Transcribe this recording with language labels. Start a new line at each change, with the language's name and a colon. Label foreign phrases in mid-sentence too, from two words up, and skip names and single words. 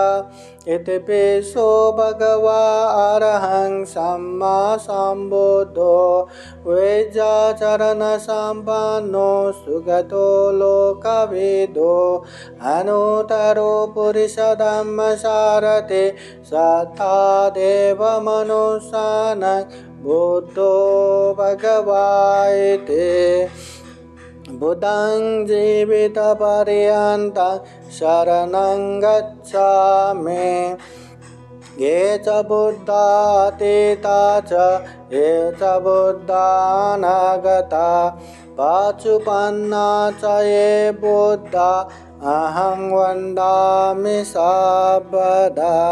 Pali: इतिपिसो भगवा अरहं सम्मा सम्बुद्धो वेदाचरण सम्पन्नो सुगतो लोकविदो अनुत्तरो पुरुषधम्मसारथे सत्तादेव मनुष्याणां बुद्धो भगवायते। बुद्धं जीवितपर्यन्तं शरणं गच्छामि। ये च बुद्धा अतीता च ये च बुद्धा अनागता पाचुपन्ना च ये बुद्धा अहं वन्दामि सर्वदा।